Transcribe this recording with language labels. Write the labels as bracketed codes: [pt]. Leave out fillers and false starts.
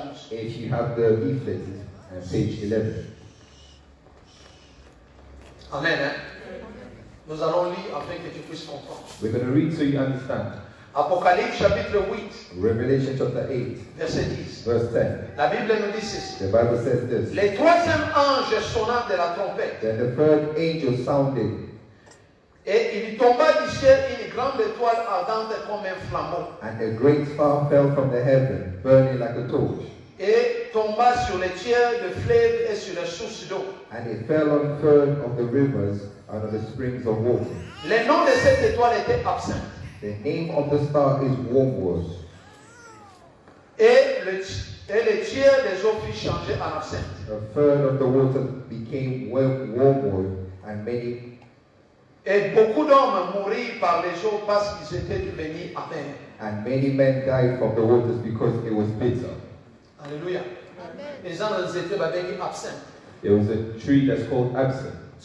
[en] If you have the leaflet, page 11. Amen. Hein? [fr] Nous allons lire afin que tu puisses comprendre. [en] We're going to read so you understand. [fr] Apocalypse chapitre 8. [en] Revelation chapter 8. [fr] Verset 10. [en] Verse 10. [fr] La Bible nous dit ceci. [en] The Bible says this. [fr] Le troisième ange sonna de la trompette. [en] Then the third angel sounded. [fr] Et il tomba du ciel une grande étoile ardente comme un flambeau. [en] And a great star fell from the heaven, burning like a torch. [fr] Et tomba sur les tiers de fleuves et sur les sources d'eau. [en] And it fell on third of the rivers and on the springs of water. [fr] Le nom de cette étoile était absent. [en] The name of the star is Wormwood. [fr] Et Et le tiers des eaux fut changé en absinthe. [en] A third of the water became wormwood, and many. [fr] Et beaucoup d'hommes mourirent par les eaux parce qu'ils étaient devenus amers. [en] And many men died from the waters because it was bitter. Alléluia. [fr] Les gens étaient absinthe. [en] There was a tree that's called absinthe.